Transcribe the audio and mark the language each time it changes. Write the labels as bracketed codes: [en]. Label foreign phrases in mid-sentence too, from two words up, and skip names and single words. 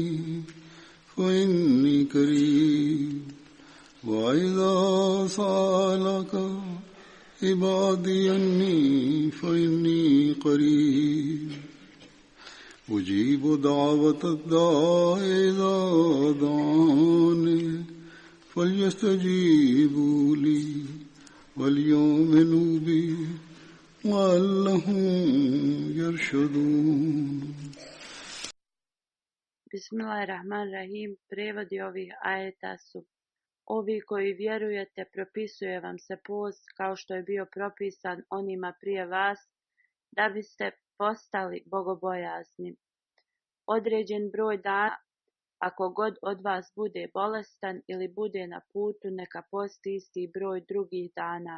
[ar] فإني قريب وإذا سألك عبادي أني فإني قريب أجيب دعوة الداع إذا دعاني فليستجيبوا لي وليؤمنوا بي لعلهم يرشدون. Bismillahirrahmanirrahim. [bs] Prevodi ovih ajeta su: ovi koji vjerujete, propisuje vam se post kao što je bio propisan onima prije vas, da biste postali bogobojazni. Određen broj dana, ako god od vas bude bolestan ili bude na putu, neka posti isti broj drugih dana.